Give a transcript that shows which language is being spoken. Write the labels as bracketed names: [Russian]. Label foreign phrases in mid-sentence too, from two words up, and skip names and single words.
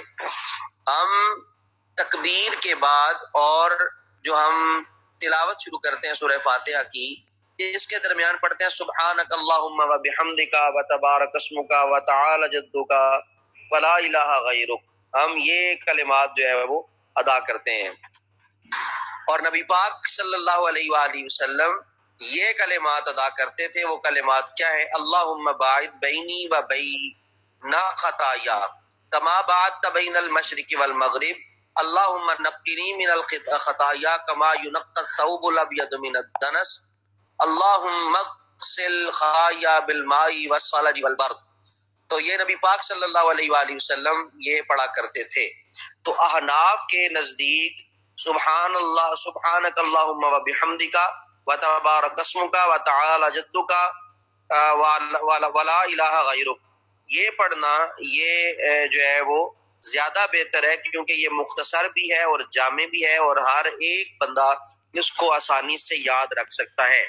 [Urdu] ہم تکبیر کے بعد اور جو ہم تلاوت شروع کرتے ہیں سورہ فاتحہ کی، اس کے درمیان پڑھتے ہیں [Arabic] سبحانک اللہم و بحمدک و تبارک اسمک و تعالی جدک ولا الہ غیرک. [Urdu] ہم یہ کلمات جو ہے وہ ادا کرتے ہیں، اور نبی پاک [Arabic] صلی اللہ علیہ وآلہ وسلم [Urdu] یہ کلمات ادا کرتے تھے. وہ کلمات کیا ہیں؟ [Arabic] اللہم باعد بینی و بین خطایا کما باعدت بین المشرق والمغرب، اللہم نقنی من الخطایا کما ینقی الثوب الابید من الدنس، اللہم اغسل خطایا بالماء والثلج والبرد. [Urdu] تو یہ نبی پاک [Arabic] صلی اللہ علیہ وآلہ وسلم [Urdu] یہ پڑھا کرتے تھے. تو احناف کے نزدیک [Arabic] سبحان اللہ سبحانک اللہم و بحمدک و تبارک اسمک و تعالی جدک ولا الہ غیرک، [Urdu] یہ پڑھنا یہ جو ہے وہ زیادہ بہتر ہے کیونکہ یہ مختصر بھی ہے اور جامع بھی ہے اور ہر ایک بندہ اس کو آسانی سے یاد رکھ سکتا ہے.